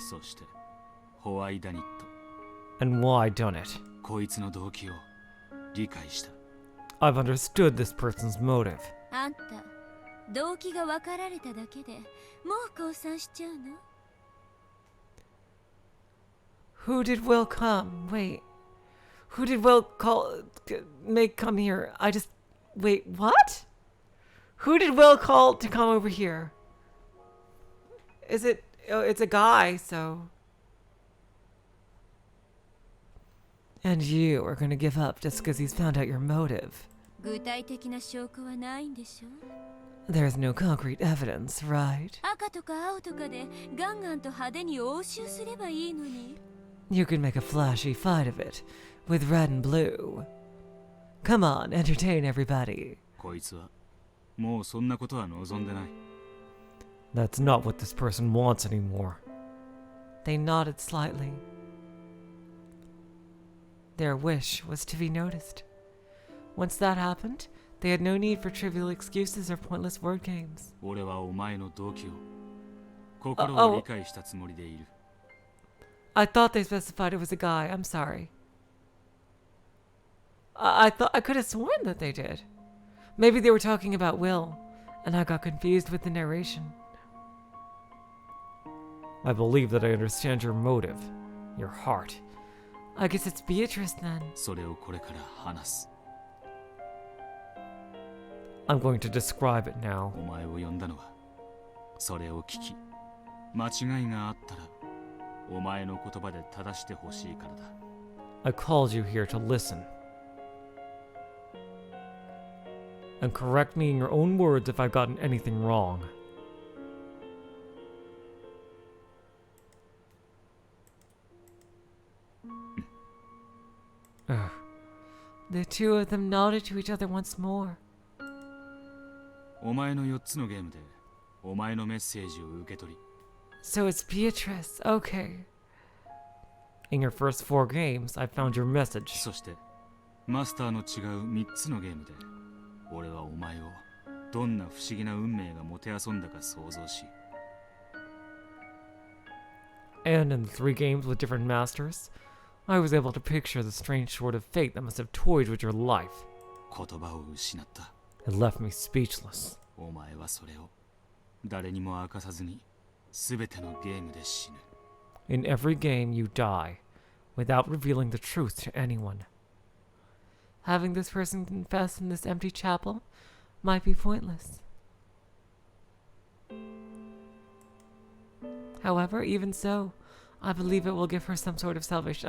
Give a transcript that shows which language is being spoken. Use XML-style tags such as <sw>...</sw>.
<ja>そしてホワイダニット。</ja> <en>And why done it?</en> <ja>こいつの動機を理解した。</ja> <en>I've understood this person's motive.</en> <ja>あんた動機が分かられただけでもう降参しちゃうの？</ja> <en>Who did Will come? Wait. Who did Will make come here? Wait, what? Who did Will call to come over here? Is it, oh, it's a guy, so. And you are gonna give up just because he's found out your motive.</en> <ja>具体的な証拠はないんでしょ？</ja> <en>There's no concrete evidence, right?</en> <ja>赤とか青とかでガンガンと派手に応酬すればいいのに。</ja> <en>You can make a flashy fight of it, with red and blue. Come on, entertain everybody.</en> <ja>こいつはもうそんなことは望んでない。</ja> <en>That's not what this person wants anymore. They nodded slightly. Their wish was to be noticed. Once that happened, they had no need for trivial excuses or pointless word games.</en> <ja>俺はお前の動機を心を理解したつもりでいる。</ja> <en>I thought they specified it was a guy. I'm sorry. I thought I could have sworn that they did. Maybe they were talking about Will, and I got confused with the narration. I believe that I understand your motive, your heart. I guess it's Beatrice then.</en> <ja>それをこれから話す。</ja> <en>I'm going to describe it now.</en> <ja>お前を呼んだのはそれを聞き間違いがあったらお前の言葉で正してほしいからだ。</ja> <en>I called you here to listen. And correct me in your own words if I've gotten anything wrong. The two of them nodded to each other once more.</en> <ja>お前の4つのゲームでお前のメッセージを受け取り</ja> <en>So it's Beatrice. Okay. In your first 4 games, I found your message.</en> <ja>そしてマスターの違う3つのゲームで俺はお前をどんな不思議な運命がもてあそんだか想像し</ja> <en>And in the 3 games with different masters, I was able to picture the strange sort of fate that must have toyed with your life.</en> <ja>言葉を失った。</ja> <en>It left me speechless.</en> <ja>お前はそれを誰にも明かさずに全てのゲームで死ぬ。</ja> <en>In every game, you die, without revealing the truth to anyone. Having this person confess in this empty chapel might be pointless. However, even so, I believe it will give her some sort of salvation.</en>